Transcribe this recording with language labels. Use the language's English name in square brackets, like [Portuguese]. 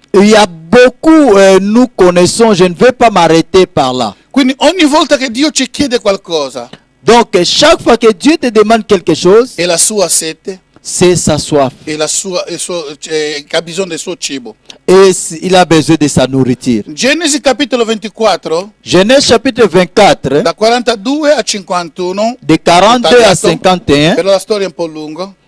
[French] Il y a beaucoup, nous connaissons, je ne vais pas m'arrêter par là. [Italian] Quindi ogni volta che Dio ci chiede qualcosa, [French] Donc, chaque fois que Dieu te demande quelque chose, [Italian] è la sua sete, [French] c'est sa soif. [Italian] è che ha bisogno del suo cibo. [French] Et il a besoin de sa nourriture. [Italian] Genesi capitolo 24, [French] Genèse chapitre 24, [Italian] da 42 a 51, [French] de 42 à [Italian] tagliato, [French] 51. [Italian] però la storia è un po' lunga,